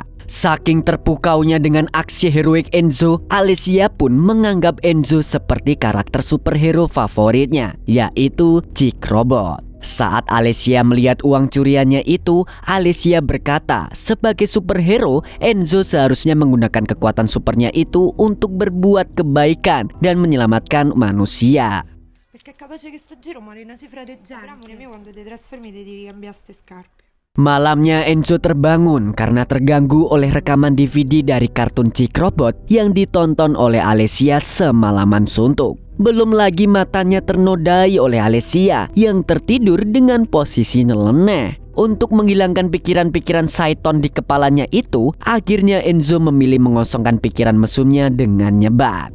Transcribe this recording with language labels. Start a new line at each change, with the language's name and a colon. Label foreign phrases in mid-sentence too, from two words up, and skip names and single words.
Indonesian: Saking terpukaunya dengan aksi heroik Enzo, Alessia pun menganggap Enzo seperti karakter superhero favoritnya, yaitu Jig Robot. Saat Alessia melihat uang curiannya itu, Alessia berkata, sebagai superhero, Enzo seharusnya menggunakan kekuatan supernya itu untuk berbuat kebaikan dan menyelamatkan manusia.
Italian: Perché è capace che sto giro muore una cifra di gente. Però amore mio, quando ti trasformi ti devi cambiare ste scarpe.
Indonesian: Malamnya Enzo terbangun karena terganggu oleh rekaman DVD dari kartun Jig Robot yang ditonton oleh Alessia semalaman suntuk. Belum lagi matanya ternodai oleh Alessia yang tertidur dengan posisi nyeleneh. Untuk menghilangkan pikiran-pikiran Saiton di kepalanya itu, akhirnya Enzo memilih mengosongkan pikiran mesumnya dengan nyebat.